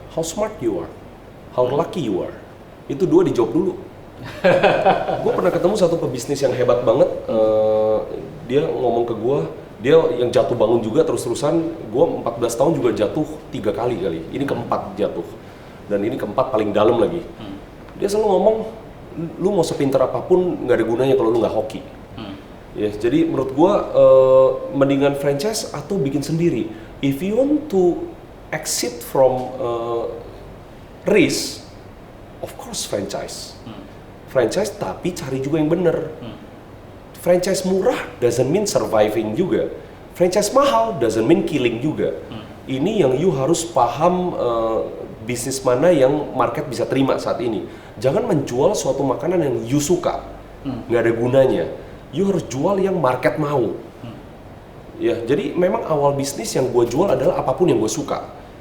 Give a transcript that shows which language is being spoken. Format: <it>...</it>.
<en>How smart you are, how lucky you are.</en> <id>Itu dua dijawab dulu. Gue pernah ketemu satu pebisnis yang hebat banget. Dia ngomong ke gue, dia yang jatuh bangun juga terus-terusan. Gue 14 tahun juga jatuh 3 kali. Ini keempat jatuh. Dan ini keempat paling dalam lagi. Dia selalu ngomong, lu mau sepintar apapun nggak ada gunanya kalau lu nggak hoki. Ya, jadi menurut gue mendingan franchise atau bikin sendiri.</id> <en>If you want to exit from risk, of course franchise.</en> <id>Franchise tapi cari juga yang benar. Franchise murah</id> <en>doesn't mean surviving</en> <id>juga. Franchise mahal</id> <en>doesn't mean killing</en> <id>juga. Ini yang you harus paham bisnis mana yang market bisa terima saat ini. Jangan menjual suatu makanan yang you suka, nggak ada gunanya. You harus jual yang market mau. Ya, jadi memang awal bisnis yang gue jual adalah apapun yang gue suka.</id>